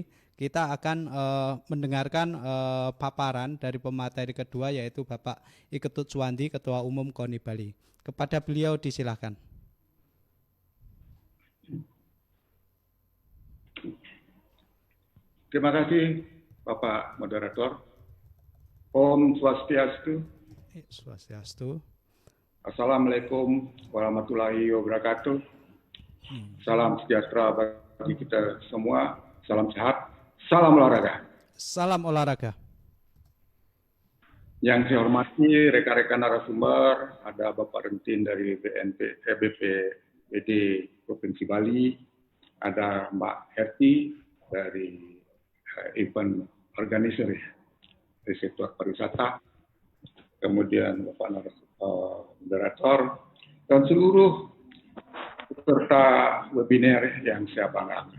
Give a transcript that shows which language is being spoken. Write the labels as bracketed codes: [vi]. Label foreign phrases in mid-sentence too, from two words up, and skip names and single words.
[id] Kita akan mendengarkan paparan dari pemateri kedua yaitu Bapak Iketut Suwandi, Ketua Umum KONI Bali. Kepada beliau disilahkan. Terima kasih Bapak Moderator. [ban] Om Swastiastu. Swastiastu. [ar] السلام عليكم ورحمة الله وبركاته. [id] Salam sejahtera bagi kita semua. Salam sehat. Salam olahraga. Salam olahraga. Yang saya hormati rekan-rekan narasumber, ada Bapak Rentin dari BPBD Provinsi Bali, ada Mbak Herti dari [en] event organizer [id] di sektor pariwisata, kemudian Bapak moderator, dan seluruh peserta webinar yang saya banggakan.